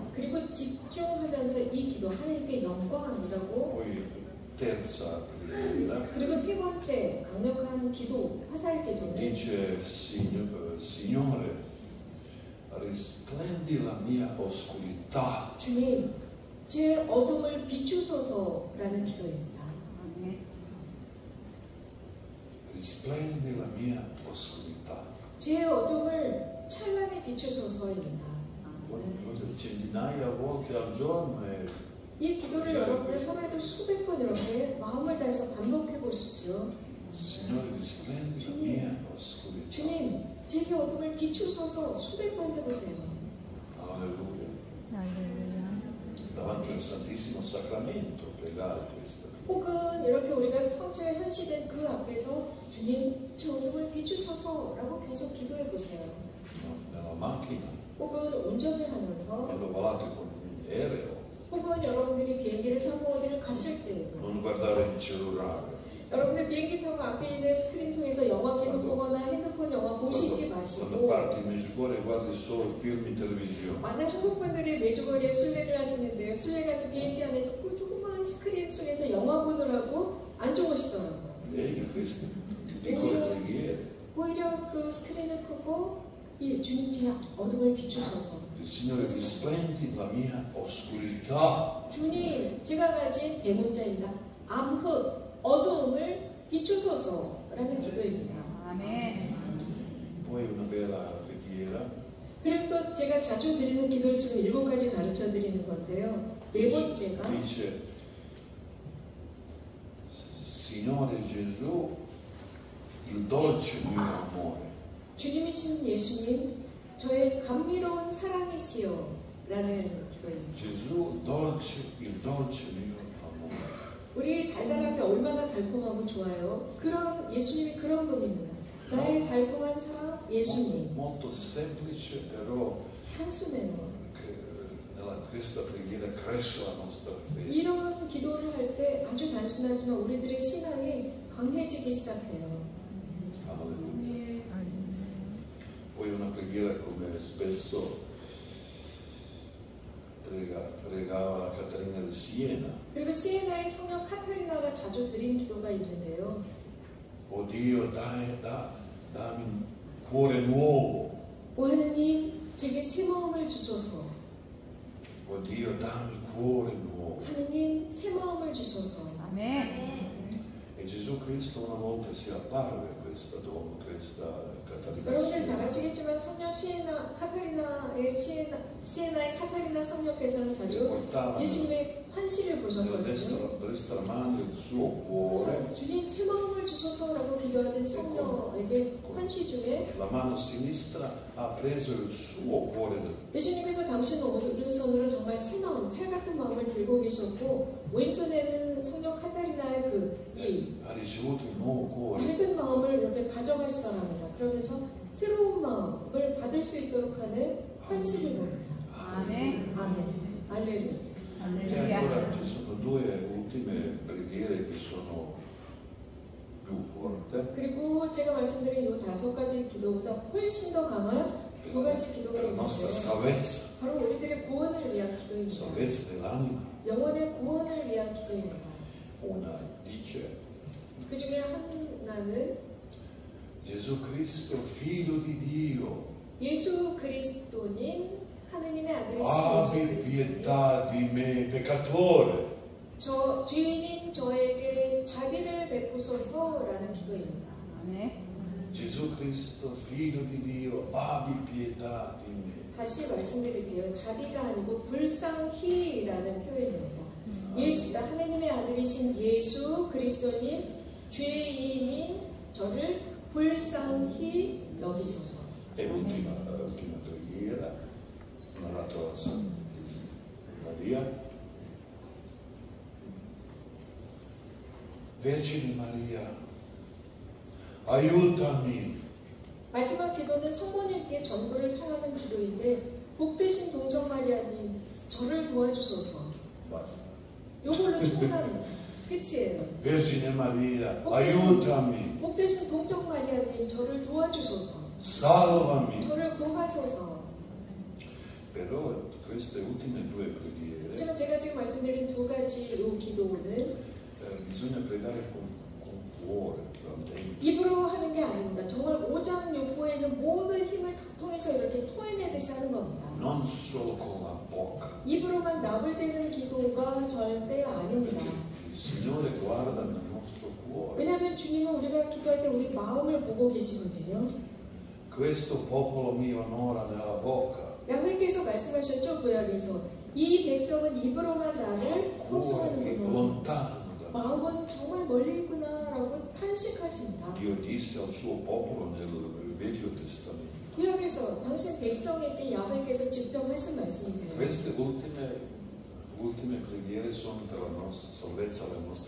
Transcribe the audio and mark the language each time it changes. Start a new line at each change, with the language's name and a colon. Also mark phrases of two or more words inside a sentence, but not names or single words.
Korean: 그리고 집중하면서 이 기도 하느님께 영광이라고.
Italian: Poi terza preghiera
Korean: 그리고 세 번째 강력한 기도, 화살 기도는
Italian: dice Signore, risplendi la mia oscurità.
Korean: 주님, 제 어둠을 비추소서라는 기도입니다.
Italian: Risplendi la mia oscurità.
Korean: 제 어둠을 찬란히 비추소서입니다.
Italian: Centinaia volte al giorno e
Korean: 이 기도를 여러분의 삶에도 수백 번 이렇게 마음을 다해서 반복해 보십시오.
Italian: Signore, risplendi la mia oscurità.
Korean: 주님, 제 어둠을 비추소서 수백 번 해보세요.
Italian: Alleluia. Davanti al Santissimo Sacramento pregare questo.
Korean: 혹은 이렇게 우리가 성체에 현시된 그 앞에서 주님, 제 어둠을 비추소서라고 계속 기도해 보세요.
Italian: Nella macchina,
Korean: 혹은 운전을 하면서,
Italian: quando volate con un aereo,
Korean: 혹은 여러분들이 비행기를 타고 어디를 가실 때,
Italian: non guardare il cellulare.
Korean: 여러분들 비행기 타고 앞에 있는 스크린 통해서 영화 계속 보거나 핸드폰 영화 보시지
Italian: Quando
Korean: 마시고,
Italian: parti in Medjugorje guardi solo film in televisione.
Korean: 많은 한국 분들이 메주거리에 순례를 하시는데요. 순례 가는 비행기 안에서 그 조그마한 스크린 속에서 영화 보느라고 안 좋으시더라고요.
Italian: Vedi queste piccole preghiere.
Korean: 오히려 그 스크린을 끄고 이 주님 제 어둠을 비추셔서,
Italian: Il Signore risplendi la mia oscurità.
Korean: 주님 제가 가진 대문자입니다. 암흑, 어두움을 비추소서라는 기도입니다. 아멘.
Italian: Poi una bella preghiera.
Korean: 그리고 또 제가 자주 드리는 기도를 지금 7가지 가르쳐 드리는 건데요. 네 번째가
Italian: Dice, Signore Gesù, il dolce mio amore.
Korean: 주님이신 예수님, 저의 감미로운 사랑이시여 라는 기도입니다.
Italian: Gesù, il dolce mio amore.
Korean: 우리 달달하게 얼마나 달콤하고 좋아요. 그런 예수님이 그런 분입니다. 나의 달콤한 사랑 예수님.
Italian: Molto semplice, però
Korean: 단순해요.
Italian: nella questa preghiera cresce la nostra fede.
Korean: 이런 기도를 할 때 아주 단순하지만 우리들의 신앙이 강해지기 시작해요.
Italian: Alleluia. Poi una preghiera come spesso pregava Caterina di Siena.
Korean: 그리고 시에나의 성녀 카타리나가 자주 드린 기도가 있는데요.
Italian: O Dio, dammi un cuore nuovo.
Korean: 오 하느님, 제게 새 마음을 주소서.
Italian: O Dio, dammi cuore nuovo.
Korean: 하느님, 새 마음을 주소서. 아멘.
Italian: E Gesù Cristo una volta si apparve a questa donna, questa Caterina di
Korean: 여러분들 잘
Italian: Siena.
Korean: 아시겠지만 성녀 시에나의 카타리나 성녀께서는 자주
Italian: Portava
Korean: 예수님의 환시를
Italian: nella
Korean: 보셨거든요.
Italian: destra mano il suo
Korean: 그래서
Italian: cuore,
Korean: 주님 새 마음을 주소서라고 기도하던 성녀에게 환시 중에
Italian: la mano sinistra ha preso il suo cuore.
Korean: 예수님께서 당신 오른손으로 정말 새 마음, 살 같은 마음을 들고 계셨고 왼손에는 성녀 카타리나의
Italian: Ha ricevuto il nuovo cuore.
Korean: 밝은 마음을 이렇게 가져가시더랍니다. 그러면서 새로운 마음을 받을 수 있도록 하는 환시를 봅니다. 아멘. 아멘. 할렐루야.
Italian: E ancora ci sono due ultime preghiere che sono più forti.
Korean: 그리고 제가 말씀드린 이 5가지 기도보다 훨씬 더 강한 2가지 기도가
Italian: Per la nostra
Korean: 있는데요.
Italian: salvezza,
Korean: 바로 우리들의 구원을 위한 기도입니다.
Italian: salvezza dell'anima.
Korean: 영혼의 구원을 위한 기도입니다.
Italian: Una dice
Korean: 그 중에 하나는
Italian: Gesù Cristo, figlio di Dio,
Korean: 예수 그리스도님, 하느님의 아들이신 예수
Italian: abbi
Korean: 그리스도님,
Italian: pietà di me, peccatore.
Korean: 저 죄인인 저에게 자비를 베푸소서라는 기도입니다.
Italian: Amém. Gesù Cristo, Figlio di Dio, abbi pietà di me.
Korean: 다시 말씀드릴게요. 자비가 아니고 불쌍히라는 표현입니다. 예수, 하나님의 아들이신 예수 그리스도님, 죄인인 저를 불쌍히 여기소서.
Italian: E ultima preghiera, narrato da San Maria. Vergine Maria, aiutami.
Korean: 마지막 기도는 성모님께 전부를 청하는 기도인데 복되신 동정 마리아님 저를 도와주소서.
Italian: Basta.
Korean: 요걸로 충분합니다. 끝이에요.
Italian: Vergine Maria, aiutami,
Korean: 복되신 동정 마리아님 저를 도와주소서.
Italian: salvami.
Korean: 저를 구하소서.
Italian: Però queste ultime due preghiere
Korean: 하지만 제가 지금 말씀드린 두 가지 요 기도는
Italian: bisogna pregare con cuore, con dentro.
Korean: 입으로 하는 게 아닙니다. 정말 오장육부에 있는 모든 힘을 다 통해서 이렇게 토해내듯이 하는 겁니다.
Italian: Non solo con la bocca.
Korean: 입으로만 나불대는 기도가 절대 아닙니다.
Italian: Il Signore guarda nel nostro cuore.
Korean: 왜냐하면 주님은 우리가 기도할 때 우리 마음을 보고 계시거든요.
Italian: Questo popolo mi onora nella bocca.
Korean: 양면께서 말씀하셨죠, 구약에서. 이 백성은 입으로만 나를
Italian: Cuore è
Korean: 통성하는구나.
Italian: lontano da me.
Korean: 마음은 정말 멀리 있구나라고 탄식하십니다.
Italian: Dio disse al suo popolo nel Vecchio Testamento.
Korean: 구약에서 당신 백성에게 야훼께서 직접 하신 말씀이세요.
Italian: Queste ultime preghiere sono per la nostra salvezza, la nostra